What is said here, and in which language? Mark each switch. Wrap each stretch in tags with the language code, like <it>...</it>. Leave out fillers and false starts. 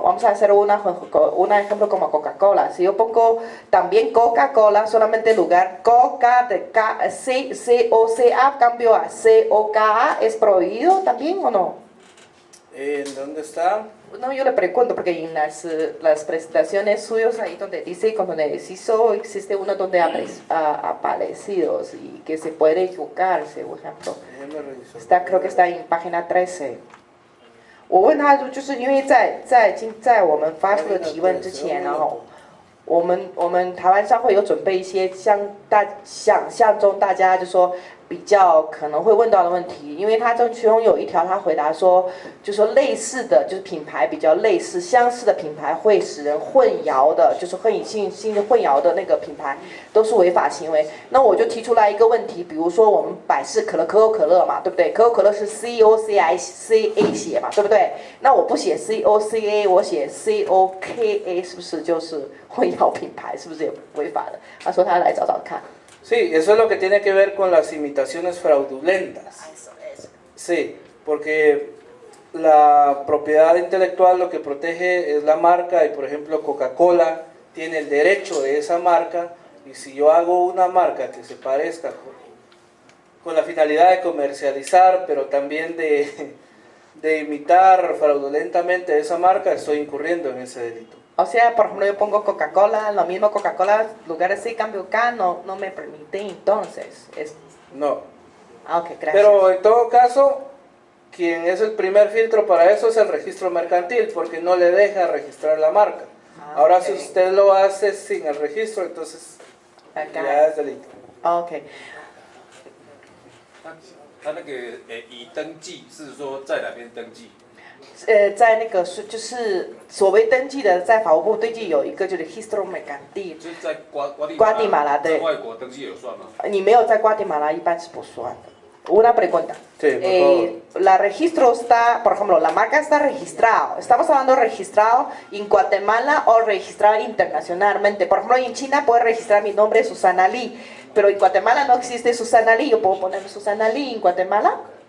<es>Vamos a hacer un ejemplo como Coca-Cola. Si yo pongo también Coca-Cola, solamente en lugar Coca de C-O-C-A, cambio a C-O-K-A, ¿es prohibido también o no? ¿En dónde está? No, yo le pregunto porque en las presentaciones suyas ahí donde dice con donde deciso existe uno donde aparecidos y que se puede equivocarse, por ejemplo. Creo que está en página 13.</es> <zh>我问他就是因为在我们发出的提问之前，然后我们台湾商会有准备一些想象中大家就说比较可能会问到的问题，因为他其中有一条他回答说，就说类似的就是品牌比较类似相似的品牌会使人混淆的，就是混淆的那个品牌都是违法行为。那我就提出来一个问题，比如说我们百事可乐可口可乐嘛，对不对？可口可乐是 COCA 写嘛，对不对？那我不写 COCA， 我写 COKA， 是不是就是混淆品牌？是不是也违法的？他说他来找找看。</zh> <es>Sí, eso es lo que tiene que ver con las imitaciones fraudulentas. Sí, porque la propiedad intelectual lo que protege es la marca y por ejemplo Coca-Cola tiene el derecho de esa marca y si yo hago una marca que se parezca con la finalidad de comercializar pero también de imitar fraudulentamente esa marca, estoy incurriendo en ese delito. O sea, por ejemplo, yo pongo Coca-Cola, lo mismo Coca-Cola, lugar así, cambio acá, no me permite entonces. No. Ok, gracias. Pero en todo caso, quien es el primer filtro para eso es el registro mercantil, porque no le deja registrar la marca. Ahora, okay. Si usted lo hace sin el registro, entonces ya es delito. OK，</es> <zh>他那个已登记是说在哪边登记？在那个是就是所谓登记的，在法务部登记有一个就是 Registro Mercantil，就是在瓜地马拉在对，外国登记有算吗？你没有在瓜地马拉一般是不算的。</zh> <es>Una pregunta. Sí, por favor. La registro está, por ejemplo, la marca está registrado. Estamos hablando registrado en Guatemala o registrado internacionalmente. Por ejemplo, en China puedo registrar mi nombre Susana Lee, pero en Guatemala no existe Susana Lee. ¿Yo puedo poner Susana Lee en Guatemala?</es>